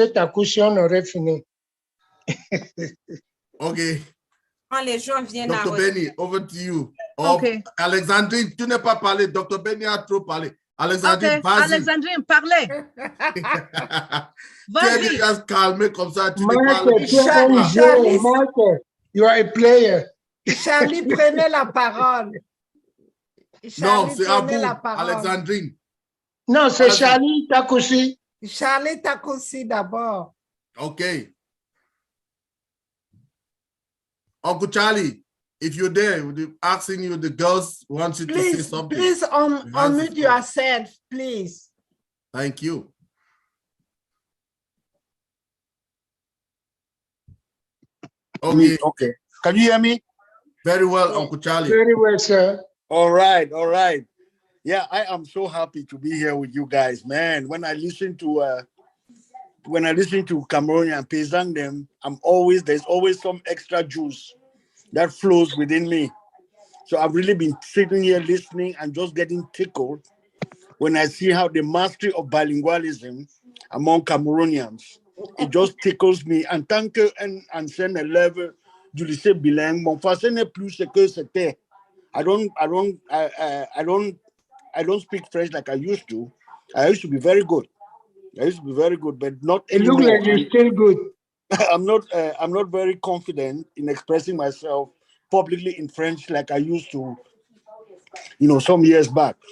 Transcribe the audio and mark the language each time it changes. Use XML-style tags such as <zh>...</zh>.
<fr>Takouchi, on aurait fini. OK. Quand les gens viennent</fr> <en>Dr. Benny, over to you. OK.</en> <fr>Alexandrine, tu n'as pas parlé. Dr. Benny a trop parlé. Alexandrine, vas-y. Alexandrine, parlez. Vas-y. Tu es déjà calmé comme ça. Tu</fr> <en>Charlie, you are a player.</en> <fr>Charlie, prenez la parole. Non, c'est à vous, Alexandrine. Non, c'est Charlie Takusi. Charlie Takusi d'abord. OK.</fr> <en>Uncle Charlie, if you're there, asking you, the girls want you to say something. Please unmute yourself, please. Thank you. Okay. Can you hear me? Very well, Uncle Charlie. Very well, sir. All right. Yeah, I am so happy to be here with you guys, man. When I listen to Cameroonian Paysan them, there's always some extra juice that flows within me. So I've really been sitting here listening and just getting tickled when I see how the mastery of bilingualism among Cameroonians, it just tickles me.</en> <fr>En tant qu'ancien élève du lycée bilingue, mon français n'est plus ce que c'était.</fr> <en>I don't speak French like I used to. I used to be very good. But not anymore. You look like you're still good. I'm not very confident in expressing myself publicly in French like I used to, some years back.</en>